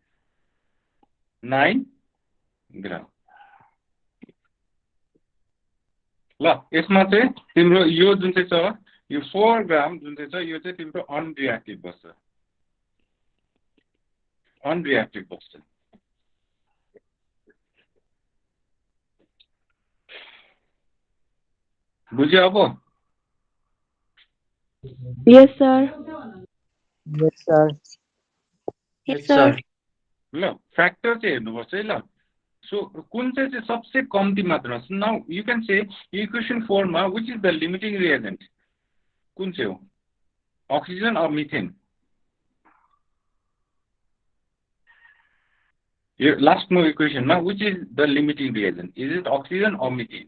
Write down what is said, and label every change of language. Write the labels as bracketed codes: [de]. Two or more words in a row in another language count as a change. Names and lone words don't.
[ne] 9 ग्राम ल यसमा चाहिँ तिम्रो यो जुन चाहिँ छ यो 4 ग्राम जुन चाहिँ छ यो चाहिँ तिम्रो अनरिएक्टिभ बस्छ बुझ्यो अब [en] Yes, sir. Yes, sir. Yes, sir. sir. [ne] ल फ्याक्टर चाहिँ हेर्नुपर्छ है ल सो कुन चाहिँ सबसे कम्ती मात्रामा छ [en] now you can say equation 4 मा which is the limiting reagent [ne] कुन चाहिँ हो [en] oxygen or methane [ne] यो लास्टको इक्वेसनमा [en] which is the limiting reagent is it oxygen or methane